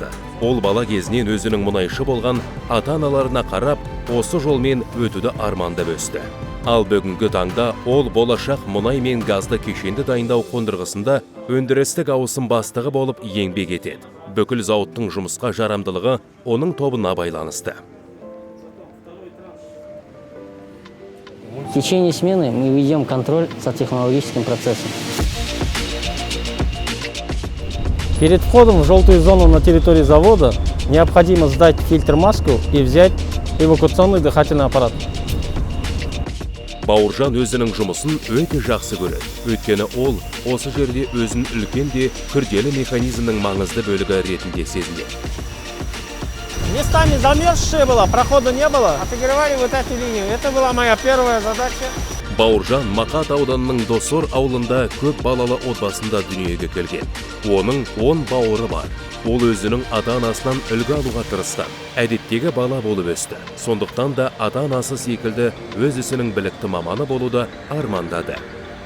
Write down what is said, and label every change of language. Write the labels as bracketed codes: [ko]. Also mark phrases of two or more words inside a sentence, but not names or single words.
[kk] Ол бала кезінен өзінің мұнайшы болған ата-аналарына қарап, осы жолмен өтуді армандап өсті. Ал бүгінгі таңда ол болашақ мұнай мен газды кешенді дайындау қондырғысында өндірістік ауысым бастығы болып еңбек етеді. Бүкіл зауыттың жұмысқа жарамдылығы оның тобына байланысты. [ru] В течение смены мы ведем контроль за технологическим процессом. Перед входом в желтую зону на территории завода необходимо сдать фильтр-маску и взять эвакуационный дыхательный аппарат. [kk] Бауыржан өзінің жұмысын өте жақсы көреді. Өйткені ол осы жерде өзін үлкен де күрделі механизмнің маңызды бөлігі ретінде сезінеді. [ru] Местами замерзшее было, прохода не было. Отогревали вот эту линию. Это была моя первая задача. [kk] Бауыржан Мақат ауданының Досор ауылында көп балалы отбасында дүниеге келген. Оның 10 бауыры бар. Ол өзінің ата-анасынан үлгі алуға тырысқан. Әдеттегі бала болып өсті. Сондықтан да ата-анасы секілді өз ісінің білікті маманы болуды армандады.